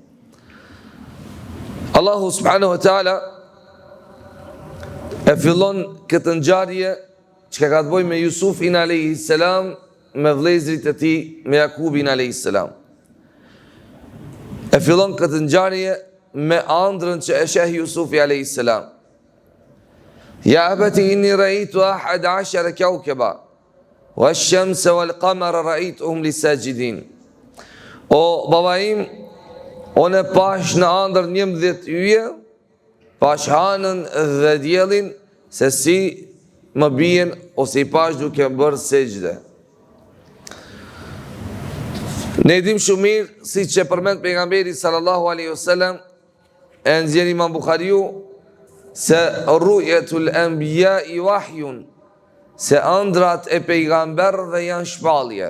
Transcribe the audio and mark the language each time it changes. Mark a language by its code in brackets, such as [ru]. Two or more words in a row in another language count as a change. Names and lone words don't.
[sq] Allahu [ar] سبحانه وتعالى [sq] e fillon këtë ngjarje që ka të bëjë me Jusufin [ar] عليه السلام, [sq] me vëllezërit e tij, me Jakubin [ar] عليه السلام. [sq] E fillon këtë ngjarje me ëndrrën që e sheh Jusufi [ar] عليه السلام. يا أبت إني رأيت 11 كوكبا والشمس والقمر رأيتهم لي ساجدين. [sq] O baba im, unë pash në ëndër 11 yje, pash hanën dhe diellin se si më bien ose i pash duke bërë sejdë. Ne dim shumë mirë, si që përmend pejgamberi [ar] صلى الله عليه وسلم, [sq] e nxjerr Imam Buhariu, se [ar] رؤيا الأنبياء وحي, [sq] se ëndrat e pejgamberëve janë shpallje.